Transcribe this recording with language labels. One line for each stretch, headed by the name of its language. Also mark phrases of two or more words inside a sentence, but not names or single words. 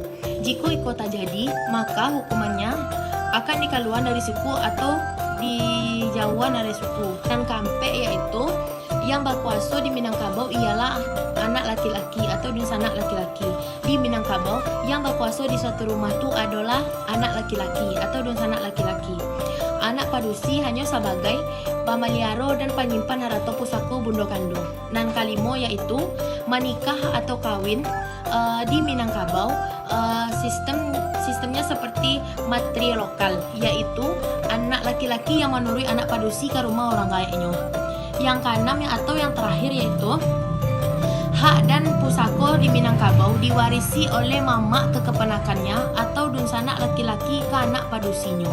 Indonesian: Jika itu terjadi, maka hukumannya akan dikeluarkan dari suku atau dijauhan dari suku. Dan kampe yaitu yang berkuasa di Minangkabau ialah anak laki-laki atau sanak laki-laki. Di Minangkabau, yang berkuasa di suatu rumah itu adalah anak laki-laki atau sanak laki-laki. Anak padusi hanya sebagai
Minangkabau: pamaliaro dan penyimpan harato pusako bundo kandung. Nan kalimo
Indonesian: yaitu menikah atau kawin di Minangkabau. Sistemnya seperti matri lokal, yaitu anak laki-laki yang menurui anak padusi ke rumah orang kayaknya. Yang keenam atau yang terakhir yaitu hak dan pusako di Minangkabau diwarisi oleh mama ke keponakannya atau dunsanak laki-laki ke anak padusinya.